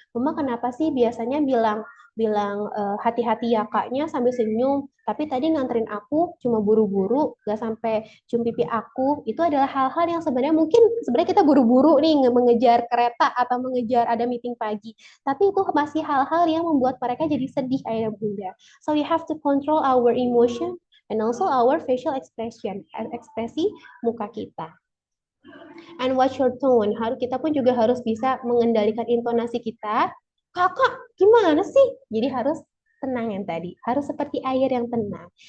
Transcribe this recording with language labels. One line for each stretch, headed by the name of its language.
Indonesian: Mama kenapa sih biasanya bilang bilang hati-hati ya kaknya sambil senyum, tapi tadi nganterin aku cuma buru-buru, gak sampai cium pipi aku. Itu adalah hal-hal yang sebenarnya mungkin sebenarnya kita buru-buru nih mengejar kereta atau mengejar ada meeting pagi, tapi itu masih hal-hal yang membuat mereka jadi sedih ayah dan bunda.
English: So we have to control our emotion and also our facial expression,
Indonesian: ekspresi muka kita.
English: And watch your tone.
Indonesian: Kita pun juga harus bisa mengendalikan intonasi kita. Kakak, gimana sih? Jadi harus tenang yang tadi. Harus seperti air yang tenang.